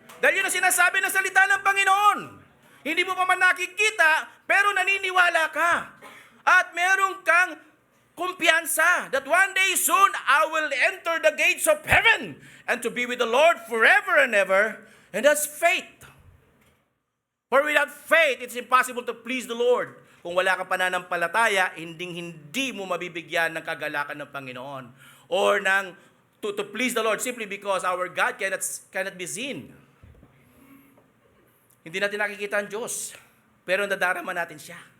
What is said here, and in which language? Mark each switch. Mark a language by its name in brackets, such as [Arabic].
[Filipino] Dahil yun ang sinasabi ng salita ng Panginoon. Hindi mo pa man nakikita, pero naniniwala ka. At meron kang kumpiyansa [English] that one day soon, I will enter the gates of heaven and to be with the Lord forever and ever. And that's faith. For without faith, it's impossible to please the Lord. [Filipino] Kung wala kang pananampalataya, hindi mo mabibigyan ng kagalakan ng Panginoon. [English] Or to please the Lord simply because our God cannot be seen. [Filipino] Hindi natin nakikita ang Diyos, pero nadarama natin siya.